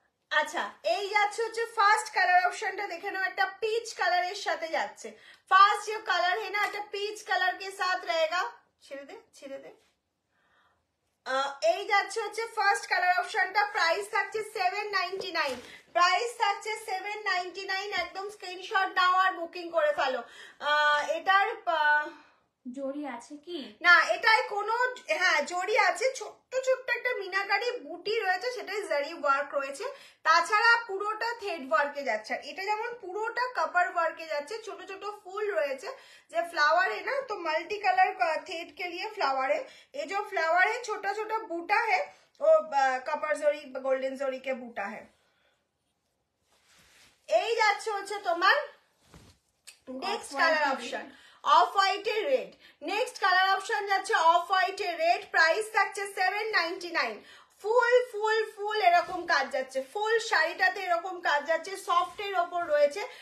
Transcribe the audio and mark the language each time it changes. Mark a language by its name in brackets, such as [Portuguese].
[Bangla] আচ্ছা, এই যাচ্ছে হচ্ছে ফার্স্ট কালার অপশনটা, দেখে নাও, একটা পিচ কালারের সাথে যাচ্ছে। [Hindi] ফার্স্ট जो कलर है ना, [Bangla] একটা পিচ কালার [Hindi] के साथ रहेगा। [Bangla] ছেড়ে দে, ছেড়ে দে। এই যাচ্ছে হচ্ছে ফার্স্ট কালার অপশনটা, প্রাইস থাকছে 799, প্রাইস থাকছে 799। একদম স্ক্রিনশট নাও আর বুকিং করে ফেলো। এটার জড়ি আছে কি না, এটাই কোনো, হ্যাঁ জড়ি আছে, ছোট্ট ছোট্ট একটা মিনাকারি বুটি রয়েছে, সেটাই জারি ওয়ার্ক রয়েছে। তাছাড়া পুরোটা থ্রেড ওয়ার্কে যাচ্ছে। এটা যেমন পুরোটা कपर ওয়ার্কে যাচ্ছে, ছোট ছোট ফুল রয়েছে, যে [Hindi] फ्लावर है ना, तो मल्टी कलर थ्रेड के लिए फ्लावर है। ये जो फ्लावर है छोटा छोटा बूटा है, वो कपर जरी गोल्डन जरी के बूटा है। [Bangla] এই যাচ্ছে হচ্ছে তোমার নেক্সট কালার অপশন, অফ হোয়াইটের রেড। নেক্সট কালার অপশন যাচ্ছে অফ হোয়াইটের রেড, প্রাইস থাকছে 799। ফুল ফুল ফুল এরকম কাজ যাচ্ছে, ফুল শাড়িটাতে এরকম কাজ যাচ্ছে, সফটের ওপর রয়েছে।